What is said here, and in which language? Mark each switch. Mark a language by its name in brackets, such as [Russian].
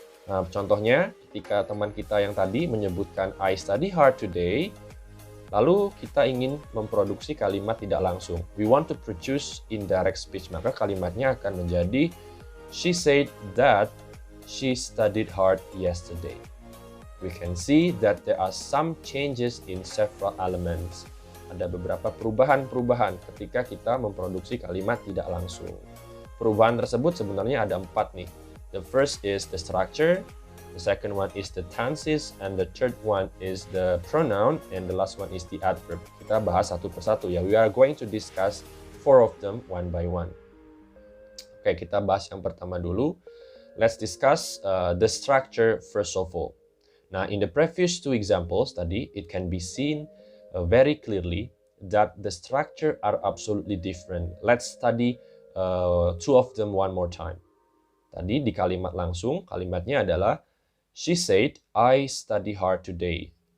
[Indonesian] Nah, contohnya ketika teman kita yang tadi menyebutkan I study hard today, lalu kita ingin memproduksi kalimat tidak langsung. [English] We want to produce indirect speech, maka kalimatnya akan menjadi She said that she studied hard yesterday. We can see that there are some changes in several elements. [Indonesian] Ada beberapa perubahan-perubahan ketika kita memproduksi kalimat tidak langsung. [English] Perubahan tersebut sebenarnya ada 4 nih. The first is the structure, the second one is the tenses, and the third one is the pronoun, and the last one is the adverb. Kita bahas satu persatu ya. We are going to discuss 4 of them one by one. [Indonesian] Oke, kita bahas yang pertama dulu. [English] Let's discuss the structure first of all. Nah, in the previous 2 examples tadi, it can be seen very clearly that the structure are absolutely different. Let's study 2 of them one more time. Tadi di kalimat langsung, kalimatnya adalah She said, I study hard today.